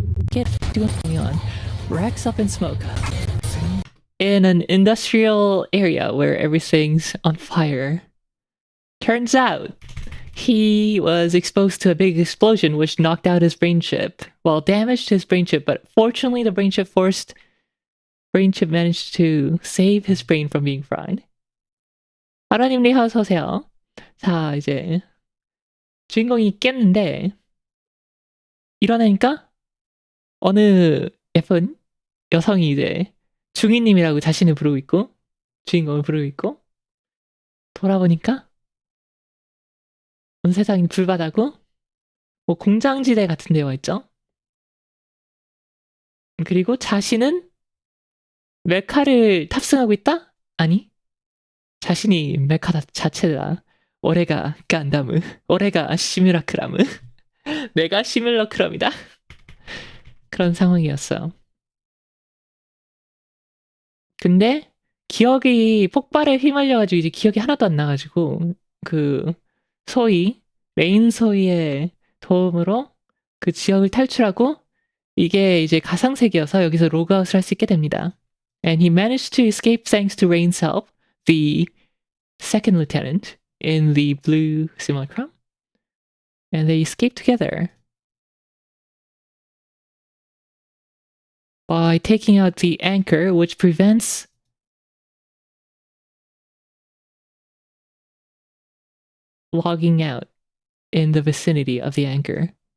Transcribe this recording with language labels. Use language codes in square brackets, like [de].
[en] Get going on. Racks up in smoke. In an industrial area where everything's on fire. Turns out, he was exposed to a big explosion which knocked out his brain chip. Well, damaged his brain chip, but fortunately the brain chip managed to save his brain from being fried. [ko] 하라님님 어서 오세요. 자, 이제 주인공이 깼는데 일어나니까 어느 예쁜 여성이 이제 중이님이라고 자신을 부르고 있고 주인공을 부르고 있고 돌아보니까 온 세상이 불바다고 뭐 공장지대 같은 데가 있죠. 그리고 자신은 메카를 탑승하고 있다? 아니 자신이 메카 자체다. 올해가 간다무 올해가 시뮬라크라무 내가 시뮬러크럼이다. 그런 상황이었어요. 근데 기억이 폭발에 휘말려가지고 이제 기억이 하나도 안 나가지고 그 소희 메인 소희의 도움으로 그 지역을 탈출하고 이게 이제 가상세계여서 여기서 로그아웃을 할 수 있게 됩니다. [en] And he managed to escape thanks to Rain's help, the second lieutenant in the blue simulacrum. And they escape together by taking out the anchor, which prevents logging out in the vicinity of the anchor.